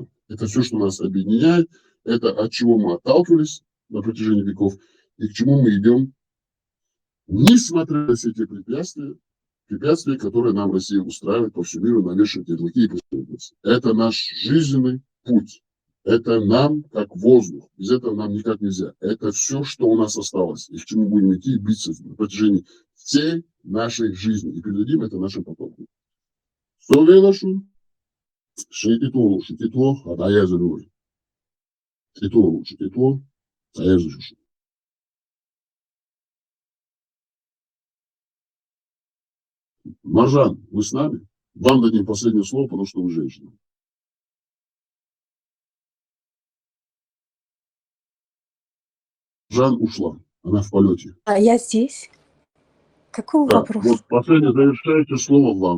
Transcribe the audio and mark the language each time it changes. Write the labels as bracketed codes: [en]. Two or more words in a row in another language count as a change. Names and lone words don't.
[ru] Это все, что нас объединяет. Это от чего мы отталкивались на протяжении веков и к чему мы идем, несмотря на все те препятствия, которые нам Россия устраивает по всему миру, навешивает ярлыки и преследуется. Это наш жизненный путь. Это нам как воздух. Без этого нам никак нельзя. Это все, что у нас осталось. И к чему будем идти и биться на протяжении всей нашей жизни. И передадим это нашим потомкам. Совелашу, шейтиту, шейтиту, атаязалюй. Шейтиту, шейтиту, атаязалюй. Маржан, вы с нами? Вам дадим последнее слово, потому что вы женщина. Маржан ушла, она в полете. А я здесь. Какой Да, вопрос? вот последнее завершающее слово вам.